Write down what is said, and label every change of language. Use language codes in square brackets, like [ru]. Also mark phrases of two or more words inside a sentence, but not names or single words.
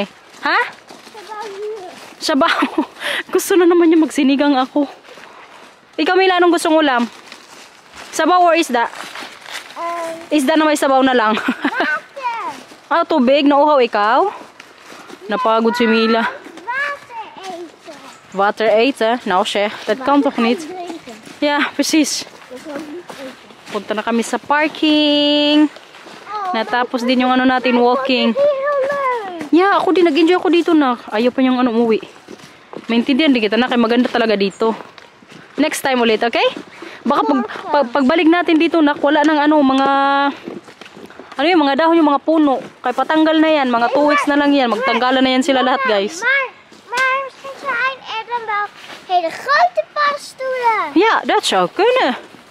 [tl] Ha? Sabaw. Gusto na naman niya magsinigang ako. Ikaw, Mila, anong gustong ulam? Sabaw or isda? Isda na may sabaw na lang. [en] Water. [tl] Ah, tubig. Nauhaw ikaw? Napagod si Mila. [nl] Water eten. Water eten? Nou zeg, dat kan toch niet? Drinken. Ja, precies. Dat wil ik niet eten. [tl] Punta na kami sa parking. Natapos din yung ano natin, walking. [nl] Heel leuk. [en] Yeah, [tl] ako din. Nag-enjoy ako dito na. Ayaw pa niyang ano umuwi. Maintindihan din kita na kay maganda talaga dito. [en] Next time [tl] ulit, okay? Baka pagbalik natin dito na wala nang ano, mga ano yung mga dahon, yung mga puno. Kaya patanggal na yan. Mga 2 weeks na lang yan. Magtanggalan na yan sila lahat, guys. [nl] Maar misschien zijn er dan wel hele grote paddenstoelen. Ja, dat zou kunnen.